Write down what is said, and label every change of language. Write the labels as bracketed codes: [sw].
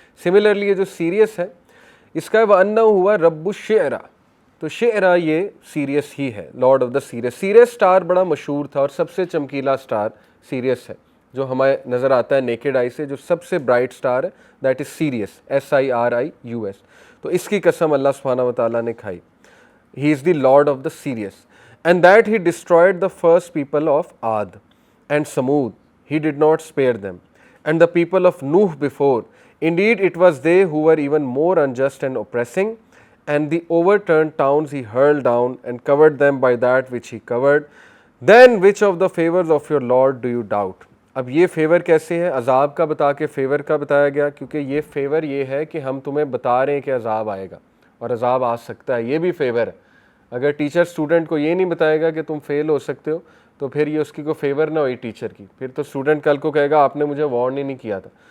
[ur] Similarly یہ جو serious ہے اس کا [ar] وَأَنَّهُ هُوَ رَبُّ الشِّعْرَ, [ur] تو شعرا یہ سیریس ہی ہے, [en] Lord of the Sirius. [ur] Serious star بڑا مشہور تھا اور سب سے چمکیلا سٹار سیریس ہے, جو ہمیں نظر آتا ہے نیکڈ آئی سے, جو سب سے برائٹ سٹار ہے دیٹ از سیریس, SIRIUS. تو اس کی قسم اللہ سبحانہ و تعالیٰ نے کھائی. [en] He is the lord of the Sirius. And that he destroyed the first people of Aad and Thamud, he did not spare them, and the people of Nuh before, indeed it was they who were even more unjust and oppressing, and the overturned towns he hurled down and covered them by that which he covered. Then which of the favors of your Lord do you doubt? [ur] اب یہ fever کیسے ہے, عذاب کا بتا کے fever کا بتایا گیا, کیونکہ یہ فیور یہ ہے کہ ہم تمہیں بتا رہے ہیں کہ عذاب آئے گا اور عذاب آ سکتا ہے, یہ بھی فیور ہے. اگر ٹیچر اسٹوڈنٹ کو یہ نہیں بتائے گا کہ تم فیل ہو سکتے ہو تو پھر یہ اس کی کوئی فیور نہ ہوئی ٹیچر کی, پھر تو اسٹوڈنٹ کل کو کہے گا آپ نے مجھے وارن ہی نہیں کیا تھا.